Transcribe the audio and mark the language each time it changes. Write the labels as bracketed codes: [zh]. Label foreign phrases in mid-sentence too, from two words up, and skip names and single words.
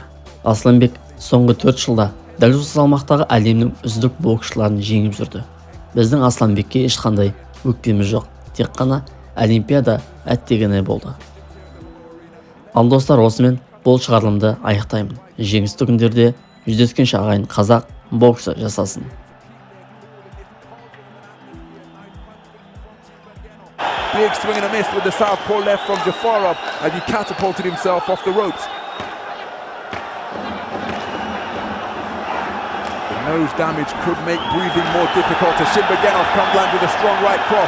[kk] Асланбек соңғы 4 жылда дәл осы салмақтағы әлемнің үздік боксшыларын жеңіп жүрді. Біздің Асланбекке ешқандай өкпеміз жоқ. Тек қана Олимпиада әттегені болды. Ал достар, осымен бұл шығарылымды аяқтаймын. Жеңісті күндерде жүздескенше ағайын қазақ боксы жасасын. [en] Big swing and a miss with the southpaw left from Jafarov as he catapulted himself off the ropes. The nose damage could make breathing more difficult as Shimbergenov comes land with a strong right cross.